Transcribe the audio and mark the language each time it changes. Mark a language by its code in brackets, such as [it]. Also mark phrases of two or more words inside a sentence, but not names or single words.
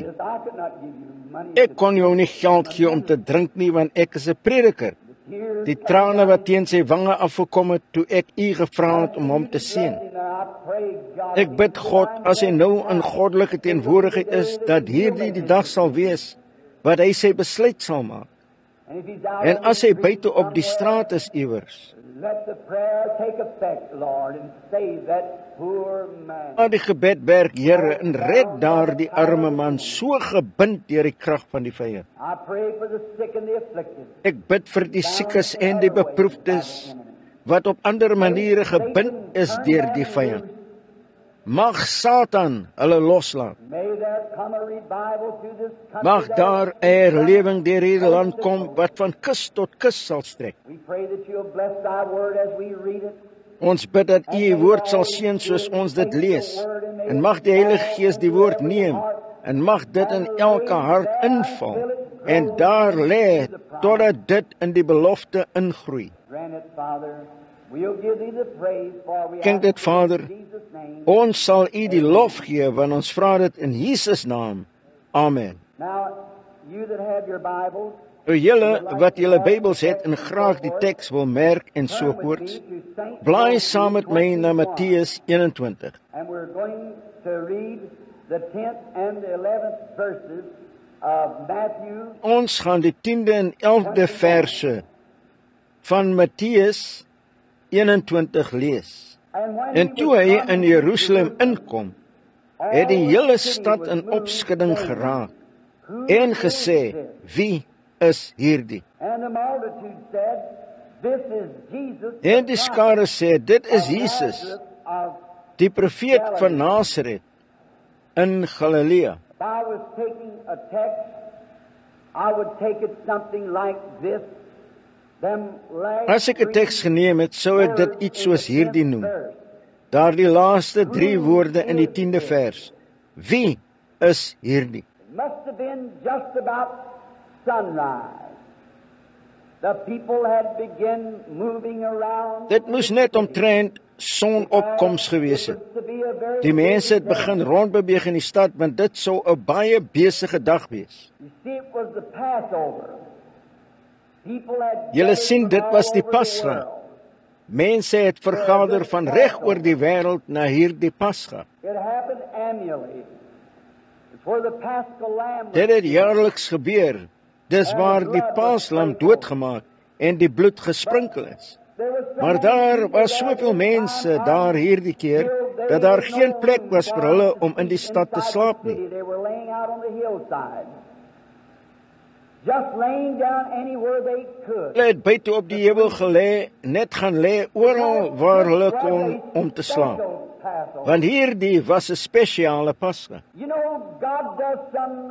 [af] Ek kon jou nie geld gee om te drink nie, want ek is 'n prediker. Die trane wat teen sy wange afgekom het, toe ek u gevra het om hom te seën. Ek bid God, as hy nou in goddelike teenwoordigheid is, dat hierdie die dag sal wees, wat hy sy besluit sal maak. [en] And if he's out [af] En [en] on [af] as [en] the [af] hy [en] street [af] buite op die [en] somewhere, [af] straat is iewers, [en] let the prayer take effect, Lord, and save that poor man. [af] maar die gebed werk, Here, en red daar die arme man, so gebind deur die krag van die vyand. [en] I pray for the sick and the afflicted. [af] Ek bid vir die siekes en die beproefdes, wat op ander maniere gebind is deur die vyand. Mag Satan hulle loslaat. [en] May there come a revival to this country. [af] Mag daar 'n herlewing deur hierdie land kom wat van kus tot kus sal strek. [en] We pray that you'll bless thy word as we read it. [af] Ons bid dat U die woord sal seën soos ons dit lees. En mag die Heilige Gees die woord neem en mag dit in elke hart inval en daar lê totdat dit in die belofte ingroei. [en] Grant it, Father. We'll give thee the praise for we [af] Kenk dit, [en] ask [af] Vader. [en] in Jesus' name. [af] Ons sal U die lof gee want ons vra dit in Jesus naam. Amen. [en] Now, you that have your Bibles, [af] Julle wat julle Bybels het en graag die teks wil merk en so [en] turn with [af] voorts, [en] me to St. [af] blaai [en] Matthew [af] saam met my na [en] 21. [af] Matteus 21. [en] And we're going to read the 10th and the 11th verses of Matthew. [af] Ons gaan die 10de en 11de verse van Matteus 21 lees. [en] And when [af] En [en] he [af] toe [en] was [af] hy [en] come [af] in [en] into [af] Jerusalem inkom, het die [en] all [af] hele [en] the city [af] stad [en] was [af] in [en] moved, [af] opskudding [en] saying, [af] geraak [en] Who [af] en [en] is [af] gesê, [en] this? [af] wie is hierdie? [en] And the multitude said, This is Jesus, [af] En [en] the [af] die skare sê, dit is [en] prophet of [af] Jesus, [en] Nazareth of [af] die profeet van Nasaret in Galilea. [en] If I was taking a text, I would take it something like this. [af] As ek 'n teks geneem het, sou ek dit iets soos hierdie noem. Daardie laaste 3 woorde in die 10de vers. Wie is hierdie? [en] Must have been just about sunrise. The people had begun moving around. [af] Dit moes net omtrent sonopkoms gewees het. Die mense het begin rondbeweeg in die stad, want dit sou 'n baie besige dag wees. [en] You see, it was the Passover. People had [af] Julle sien, [en] gathered [af] dit [en] from [af] was [en] all [af] die [en] over the [af] Pasga. [en] world. [af] Mense het vergader van reg oor die wêreld na hierdie Pasga. [en] It happened annually. It's where the Paschal Lamb was [af] Dit het jaarliks gebeur. Dis waar die Paaslam doodgemaak en die bloed gesprinkel is. [en] There was so [af] Maar [en] many [af] daar [en] people [af] was [en] there [af] soveel [en] at [af] mense [en] one time [af] daar hierdie keer dat daar geen plek was vir hulle om in die stad te slaap nie. [en] They were laying out on the hillside. Just laying down anywhere they could. [af] Hulle het buite op die heuwel gelê, net gaan lê oral waar hulle kon om te slaap. Want hierdie was 'n spesiale Pasga. [en] You know, God does some